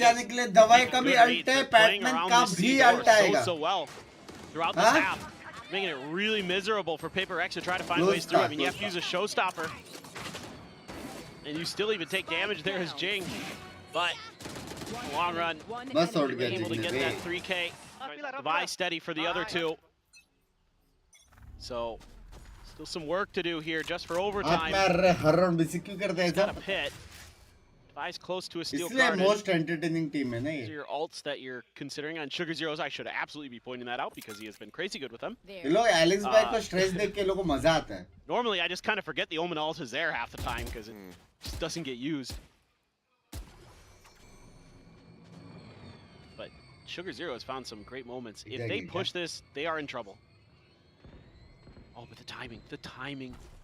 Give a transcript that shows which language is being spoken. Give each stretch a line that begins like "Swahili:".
Hindi: जाने के लिए दवाई का भी अल्ट है, पैटमैन का भी अल्ट आएगा.
English: so well throughout this half, making it really miserable for Paper Rex to try to find ways through. I mean, you have to use a showstopper, and you still even take damage there as Jing. But long run, able to get that 3K. Devi steady for the other two. So still some work to do here just for overtime. Got a pit. Devi's close to a steal card. Most entertaining team
Hindi: है ना
English: These are
Hindi: ये.
English: your alts that you're considering on Sugar Zeros. I should absolutely be pointing that out because he has been crazy good with them.
Hindi: ये लोग Alex भाई को stress देख के लोगों को मजा आता है.
English: Normally, I just kind of forget the Omen ult is there half the time because it just doesn't get used. But Sugar Zero has found some great moments. If they push this, they are in trouble. Oh, but the timing.